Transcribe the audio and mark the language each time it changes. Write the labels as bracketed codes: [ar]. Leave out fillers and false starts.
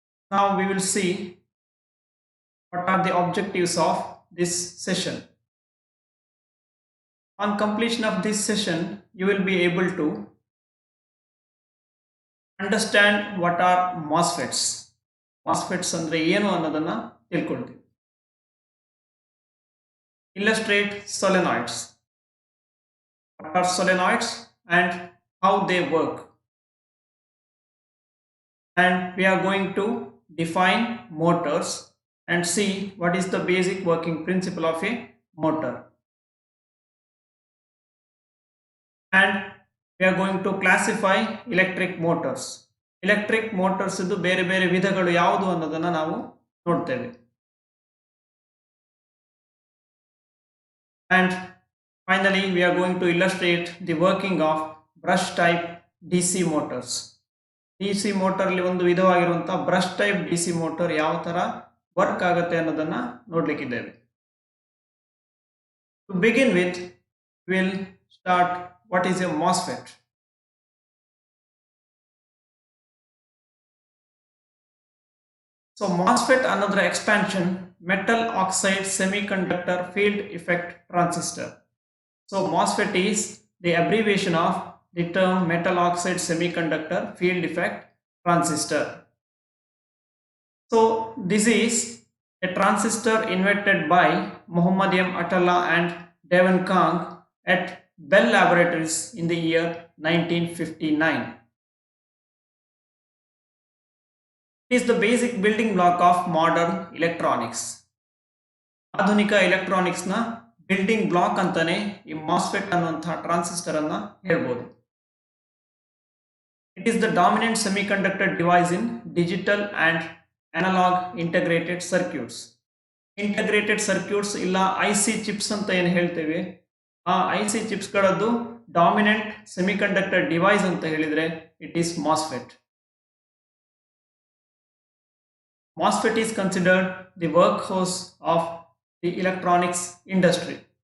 [en] Now we will see what are the objectives of this session. On completion of this session, you will be able to understand what are MOSFETs. [kn] MOSFETs ಅಂದ್ರೆ ಏನು ಅನ್ನೋದನ್ನ ತಿಳ್ಕೊಳ್ತೀವಿ. [en] Illustrate solenoids. What are solenoids and how they work? And we are going to define motors and see what is the basic working principle of a motor. And we are going to classify electric motors. [kn] Electric motors ಇದು ಬೇರೆ ಬೇರೆ ವಿಧಗಳು ಯಾವುದು ಅನ್ನೋದನ್ನ ನಾವು ನೋಡ್ತೇವೆ. [en] And finally we are going to illustrate the working of brush type DC motors. [kn] DC motor ಅಲ್ಲಿ ಒಂದು ವಿಧವಾಗಿರುವಂತಹ ಬ್ರಷ್ ಟೈಪ್ DC ಮೋಟರ್ ಯಾವ ತರ ವರ್ಕ್ ಆಗುತ್ತೆ ಅನ್ನೋದನ್ನ ನೋಡ್ಲಿಕ್ಕಿದ್ದೇವೆ. [en] To begin with, we'll start what is a MOSFET. So MOSFET another expansion, metal oxide semiconductor field effect transistor. So MOSFET is the abbreviation of the term metal oxide semiconductor field effect transistor. So this is a transistor invented by Muhammad M. Atalla and Devon Kang at Bell Laboratories in the year 1959. It is the basic building block of modern electronics. [kn] ಆಧುನಿಕ electronics ನ building block ಅಂತಾನೆ ಈ MOSFET ಅನ್ನುವಂತಹ transistor ಅನ್ನ ಹೇಳ್ಬೋದು. [en] It is the dominant semiconductor device in digital and analog integrated circuits. [kn] Integrated circuits ಇಲ್ಲ IC chips ಅಂತ ಏನು ಹೇಳ್ತೇವೆ, ಆ IC chips ಗಳದ್ದು dominant semiconductor device ಅಂತ ಹೇಳಿದ್ರೆ [en] It is MOSFET. MOSFET is considered the workhorse of the electronics industry.